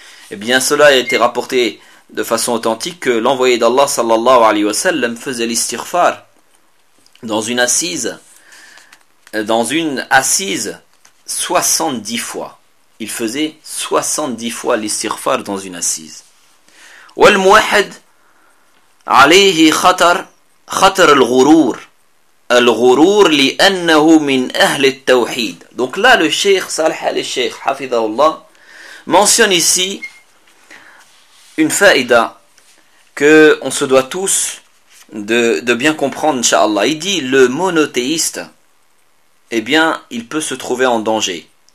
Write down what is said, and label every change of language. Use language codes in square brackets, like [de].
[fr] Eh bien, cela a été rapporté de façon authentique que l'envoyé d'Allah sallallahu alayhi wa sallam faisait l'istighfar dans une assise 70 fois. Il faisait 70 fois l'istighfar dans une assise. [ar] والموحد عليه خطر الغرور. الغرور لأنه من أهل التوحيد. [fr] Donc là, le Cheikh Salih al-Sheikh, Hafidhahullah, mentionne ici une faïda que on se doit tous de bien comprendre, inshallah. Il dit, le monothéiste, eh bien, il peut se trouver en danger.